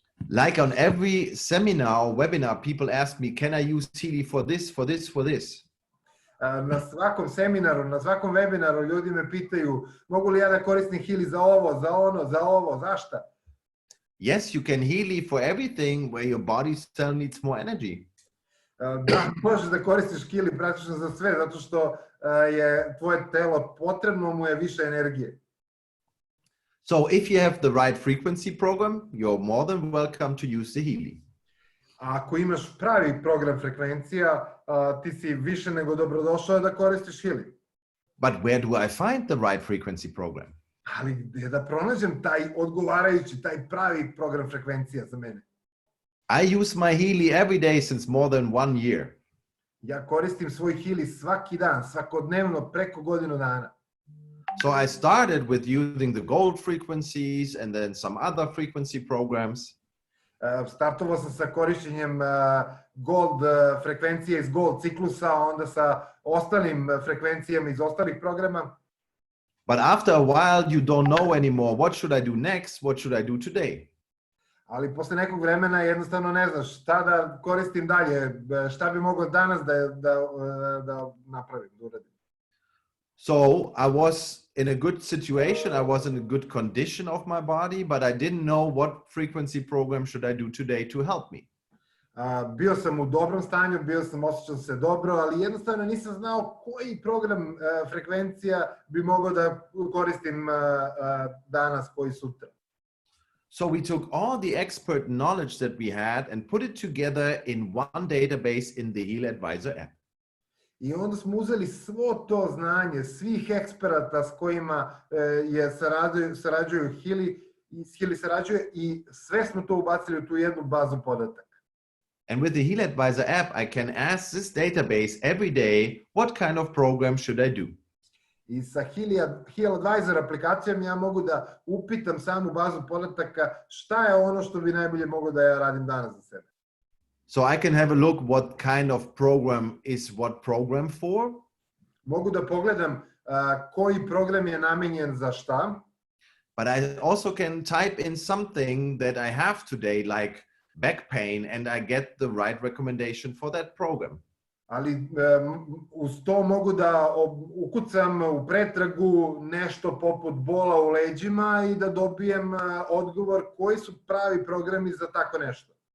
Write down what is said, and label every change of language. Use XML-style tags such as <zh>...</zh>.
<en>Like on every seminar or webinar, people ask me, can I use Healy for this, for this, for this?</en> <sr>Na svakom seminaru, na svakom webinaru ljudi me pitaju mogu li ja da koristim Healy za ovo, za ono, za ovo, zašta?</sr> <en>Yes, you can Healy for everything where your body cell needs more energy.</en> <sr>Da, možeš da koristiš Healy praktično za sve, zato što je tvoje telo potrebno mu je više energije.</sr> <en>So if you have the right frequency program, you're more than welcome to use the Healy.</en> <sr>A ako imaš pravi program frekvencija, ti si više nego dobrodošao da koristiš Healy.</sr> <en>But where do I find the right frequency program?</en> <sr>Ali gde da pronađem taj odgovarajući, taj pravi program frekvencija za mene?</sr> <en>I use my Healy every day since more than 1 year.</en> <sr>Ja koristim svoj Healy svaki dan, svakodnevno, preko godinu dana.</sr> <en>So I started with using the gold frequencies and then some other frequency programs.</en> <sr>Startovao sam sa korišćenjem gold frekvencije iz gold ciklusa, onda sa ostalim frekvencijama iz ostalih programa.</sr> <en>But after a while you don't know anymore what should I do next, what should I do today.</en> <sr>Ali posle nekog vremena jednostavno ne znaš šta da koristim dalje, šta bi mogao danas da napravim, da uradim.</sr> <en>So I was in a good situation, I was in a good condition of my body, but I didn't know what frequency program should I do today to help me.</en> <sr>Bio sam u dobrom stanju, osjećao se dobro, ali jednostavno nisam znao koji program frekvencija bi mogao da koristim danas, koji sutra.</sr> <en>So we took all the expert knowledge that we had and put it together in one database in the HealAdvisor app.</en> <sr>I onda smo uzeli svo to znanje, svih eksperata s kojima sarađuju Healy sarađuje i sve smo to ubacili u tu jednu bazu podataka.</sr> <en>And with the HealAdvisor app, I can ask this database every day, what kind of program should I do?</en> <sr>I sa HealAdvisor aplikacijom ja mogu da upitam samu bazu podataka šta je ono što bi najbolje mogo da ja radim danas za sebe.</sr> <en>So I can have a look what kind of program is what program for.</en> <sr>Mogu da pogledam koji program je namenjen za šta.</sr> <en>But I also can type in something that I have today, like back pain, and I get the right recommendation for that program.</en> <sr>Ali uz to mogu da ukucam u pretragu nešto poput bola u leđima i da dobijem odgovor koji su pravi programi za tako nešto.</sr>